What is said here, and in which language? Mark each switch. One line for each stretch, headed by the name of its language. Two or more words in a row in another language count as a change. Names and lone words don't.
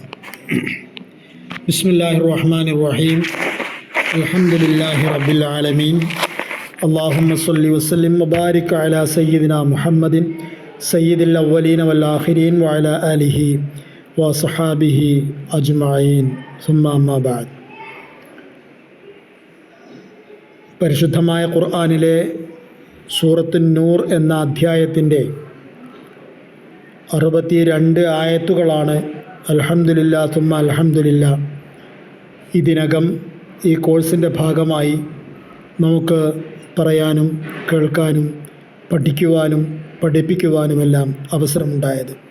Arabic: بسم الله الرحمن الرحيم. الحمد لله رب العالمين. اللهم صل وسلم وبارك على سيدنا محمد سيد الأولين والآخرين وعلى آله وصحابه أجمعين ثم أما بعد.
Malayalam: പരിശുദ്ധമായ ഖുർആനിലെ സൂറത്തുൻ നൂർ എന്ന അധ്യായത്തിൻ്റെ 62 ആയത്തുകളാണ്
Arabic: الحمد لله ثم الحمد لله
Malayalam: ഇതിനകം ഈ കോഴ്സിൻ്റെ ഭാഗമായി നമുക്ക് പറയാനും കേൾക്കാനും പഠിക്കുവാനും പഠിപ്പിക്കുവാനുമെല്ലാം അവസരമുണ്ടായത്.